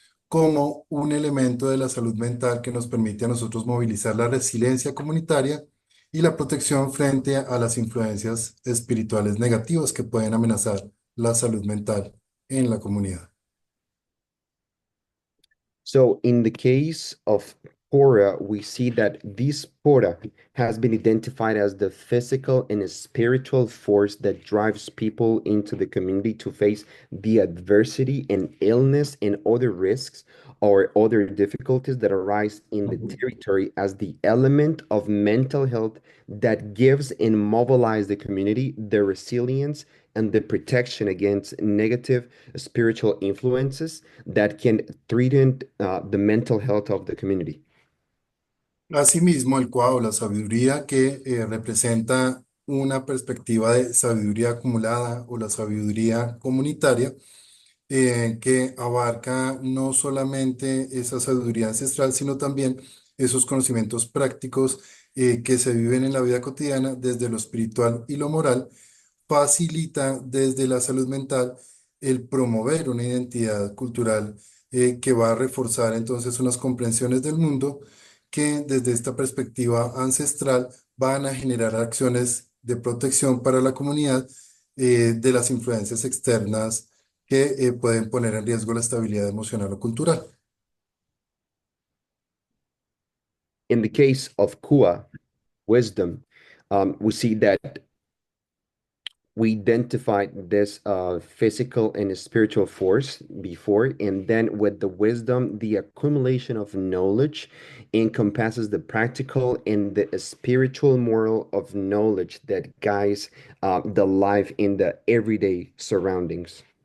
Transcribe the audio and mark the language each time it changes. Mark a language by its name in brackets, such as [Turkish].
[Spanish] como un elemento de la salud mental que nos permite a nosotros movilizar la resiliencia comunitaria y la protección frente a las influencias espirituales negativas que pueden amenazar la salud mental en la comunidad. [English] So in the case of Pora, we see that this Pora has been identified as the physical and spiritual force that drives people into the community to face the adversity and illness and other risks or other difficulties that arise in the territory as the element of mental health that gives and mobilize the community the resilience and the protection against negative spiritual influences that can threaten the mental health of the community. [Spanish] Asimismo, el Cuau, la sabiduría que representa una perspectiva de sabiduría acumulada o la sabiduría comunitaria, que abarca no solamente esa sabiduría ancestral, sino también esos conocimientos prácticos que se viven en la vida cotidiana desde lo espiritual y lo moral, facilita desde la salud mental el promover una identidad cultural que va a reforzar entonces unas comprensiones del mundo que desde esta perspectiva ancestral van a generar acciones de protección para la comunidad de las influencias externas que pueden poner en riesgo la estabilidad emocional o cultural. [English] In the case of Kua, wisdom, we see that we identified this physical and spiritual force before, and then with the wisdom, the accumulation of knowledge encompasses the practical and the spiritual moral of knowledge that guides the life in the everyday surroundings.